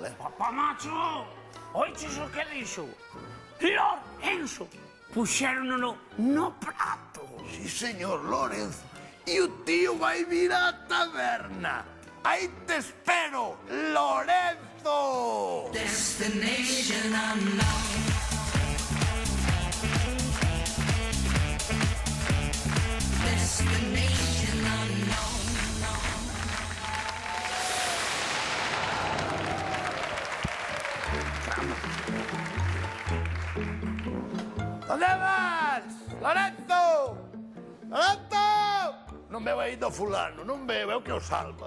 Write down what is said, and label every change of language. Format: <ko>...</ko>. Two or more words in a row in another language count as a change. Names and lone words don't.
<gl>Papá, macho! Oiches o que dixo? Lorenzo! Puxérono no prato. Sí, señor Lorenzo. E o tío vai vir á taberna. Aí te espero, Lorenzo!</gl> <en>Destination unknown. Destination unknown.</en> <gl>Onde vas? Lorenzo! Lorenzo! Non veo aí do fulano, non veo, é o que o salva.</gl>